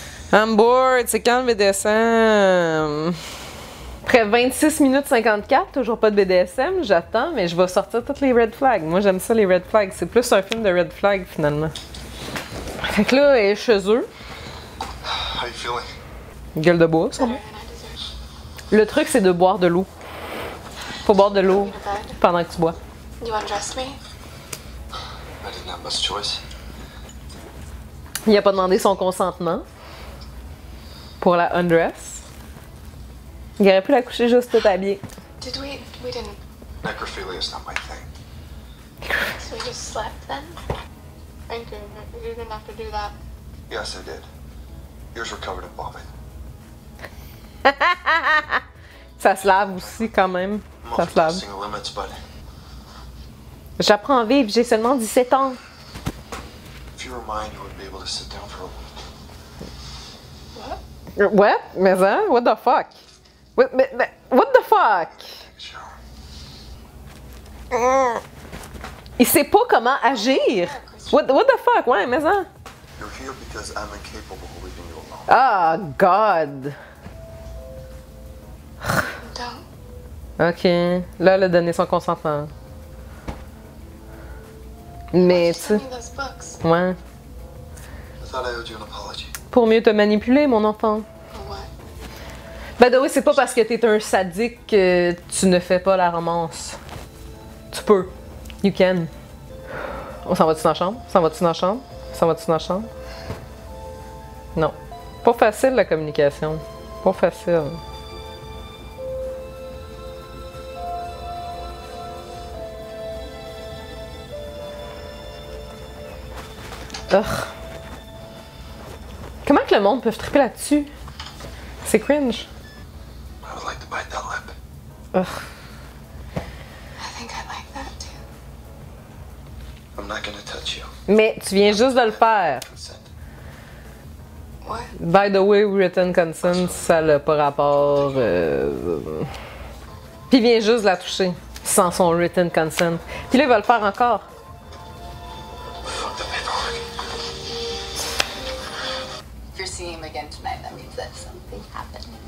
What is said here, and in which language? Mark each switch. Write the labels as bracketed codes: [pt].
[en] I'm bored, [fr] c'est quand le BDSM? Après 26 minutes 54, toujours pas de BDSM, j'attends, mais je vais sortir toutes les red flags. Moi, j'aime ça, les red flags. C'est plus un film de red flags, finalement. Fait que là, elle est chez eux. [en] How you feeling? [fr] Gueule de bois, sûrement. [en] Better than I deserve. [fr] Le truc, c'est de boire de l'eau. Faut boire de l'eau pendant que tu bois. [en] You undressed me? I didn't have much choice. [fr] Il a pas demandé son consentement pour la undress. Il aurait pu la coucher juste tout habillée. [en] Did we didn't. Necrophilia is not my thing. So we just slept then? Thank you. You didn't have to do that. Yes, I did. Yours were covered in vomit. [fr] Ça se lave aussi quand même. [en] I'm [fr] Ça [en] also [fr] se lave. [en] testing the limits, but [fr] J'apprends à vivre, j'ai seulement 17 ans. [en] if you were mine, you wouldn't be able to sit down for a week. What? What? [fr] Mais hein? [en] What the fuck? What the fuck? Take a shower. [fr] Il sait pas comment agir. [en] What the fuck? [fr] Ouais, mais hein? [en] You're here because I'm incapable of leaving you alone. Ah, God. Don't. Ok. [fr] Là, elle a donné son consentement. Mais, tu sais, [en] Send me those books. [fr] ouais. [en] I thought I owed you an apology. [fr] Pour mieux te manipuler, mon enfant. [en] For what? [fr] Ben, oui, c'est pas parce que t'es un sadique que tu ne fais pas la romance. Tu peux. [en] You can. [fr] On s'en va-tu dans la chambre? S'en va-tu dans la chambre? S'en va-tu dans la chambre? Non. Pas facile, la communication. Pas facile. Ugh. Comment que le monde peut triper là-dessus? C'est cringe. [en] I would like to bite that lip. Ugh. I think I like that too. I'm not gonna touch you. [fr] Mais tu viens juste de le faire. [en] Consent. What? [fr] By the way, written consent, ça n'a pas rapport. Puis il vient juste de la toucher, sans son written consent. Puis là, il va le faire encore. [en] Fuck the paperwork. If you're seeing him again tonight, that means that something happened.